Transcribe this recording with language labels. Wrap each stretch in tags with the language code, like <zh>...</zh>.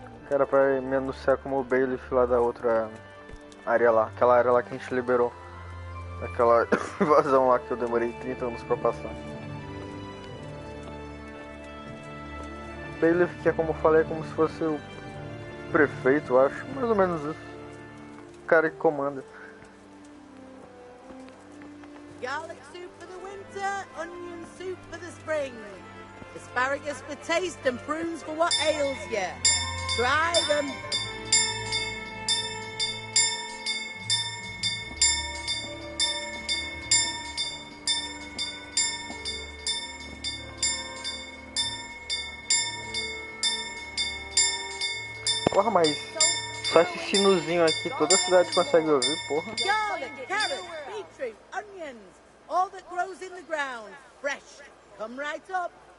<pt>Era pra me anunciar como o bailiff lá da outra área lá, aquela área lá que a gente liberou. Aquela invasão lá que eu demorei 30 anos pra passar. Bailiff, que é como eu falei, é como se fosse o prefeito, eu acho, mais ou menos isso. O cara que comanda.</pt> <en>Garlic soup for the winter, onion soup for the spring. Asparagus for taste and prunes for what ails ya. Try them.</en> <pt>Porra, mas só esse sinozinho aqui, toda a cidade consegue ouvir, porra.</pt> <en>Garlic, carrots, beetroot, onions, all that grows in the ground, fresh. Come right up.</en>